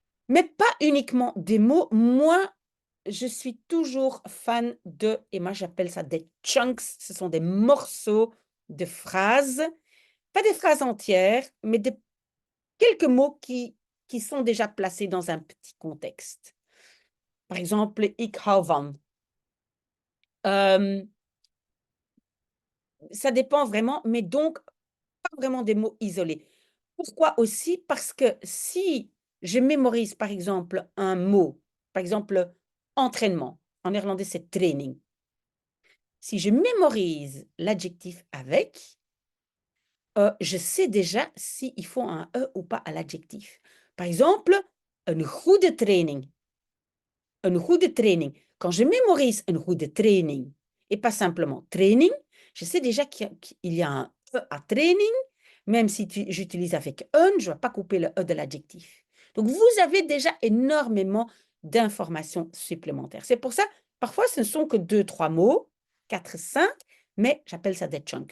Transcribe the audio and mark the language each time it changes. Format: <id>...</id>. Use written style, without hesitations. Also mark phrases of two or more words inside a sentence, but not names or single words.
<fr>Mais pas uniquement des mots. Moi, je suis toujours fan de, et moi j'appelle ça des chunks, ce sont des morceaux de phrases, pas des phrases entières, mais quelques mots qui sont déjà placés dans un petit contexte. Par exemple,</fr> <nl>ik hou van.</nl> <fr>Ça dépend vraiment, mais donc pas vraiment des mots isolés. Pourquoi aussi? Parce que si je mémorise, par exemple, un mot, par exemple, entraînement, en néerlandais, c'est training. Si je mémorise l'adjectif avec, je sais déjà s'il faut un E ou pas à l'adjectif. Par exemple,</fr> <nl>een goede training. Een goede training.</nl> <fr>Quand je mémorise une</fr> <nl>goede training</nl> <fr>et pas simplement training, je sais déjà qu'il y a un E à training, même si j'utilise avec un, je ne vais pas couper le E de l'adjectif. Donc, vous avez déjà énormément d'informations supplémentaires. C'est pour ça, parfois, ce ne sont que 2, 3 mots, 4, 5, mais j'appelle ça des chunks.</fr>